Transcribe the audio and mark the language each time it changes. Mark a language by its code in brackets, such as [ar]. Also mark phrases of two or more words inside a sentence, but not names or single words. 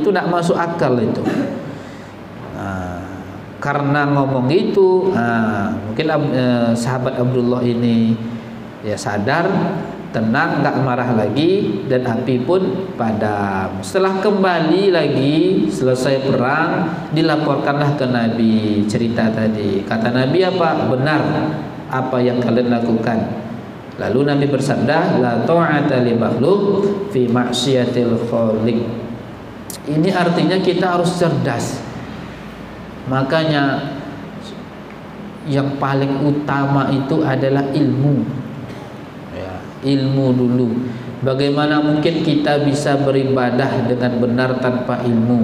[id] Itu tidak masuk akal itu. Karena ngomong itu, mungkin sahabat Abdullah ini ya sadar, tenang, nggak marah lagi, dan api pun padam. Setelah kembali lagi selesai perang, dilaporkanlah ke Nabi cerita tadi. Kata Nabi apa? Benar apa yang kalian lakukan. Lalu Nabi bersabda, [ar] لا طاعة لمخلوق في معصية الخالق. [id] Ini artinya kita harus cerdas. Makanya yang paling utama itu adalah ilmu. Ilmu dulu. Bagaimana mungkin kita bisa beribadah dengan benar tanpa ilmu?